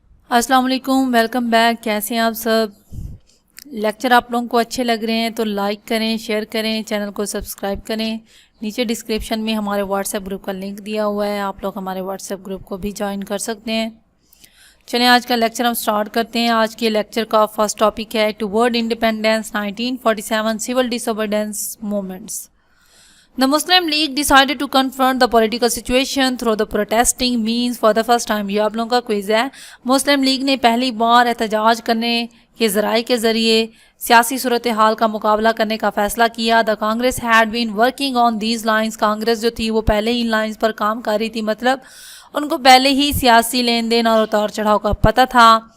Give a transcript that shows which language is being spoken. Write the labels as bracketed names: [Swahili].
[Hindi] अस्सलाम वालेकुम, welcome back. कैसे हैं आप सब? लेक्चर आप लोगों को अच्छे लग रहे हैं तो लाइक करें, शेयर करें, चैनल को सब्सक्राइब करें। नीचे डिस्क्रिप्शन में हमारे व्हाट्सएप ग्रुप का लिंक दिया हुआ है, आप लोग हमारे व्हाट्सएप ग्रुप को भी ज्वाइन कर सकते हैं। चलिए आज का लेक्चर हम स्टार्ट करते हैं। आज के लेक्चर का फर्स्ट टॉपिक है [English] Toward independence 1947 civil disobedience movements. The Muslim League decided to confront the political situation through the protesting means for the first time. [Hindi] ये आप लोगों का क्विज है। मुस्लिम लीग ने पहली बार एहतजाज करने के ज़राए के ज़रिए सियासी सूरत हाल का मुकाबला करने का फ़ैसला किया। [English] The Congress had been working on these lines. [Hindi] Congress जो थी वो पहले ही इन लाइन्स पर काम कर रही थी, मतलब उनको पहले ही सियासी लेन देन और उतार चढ़ाव का पता था।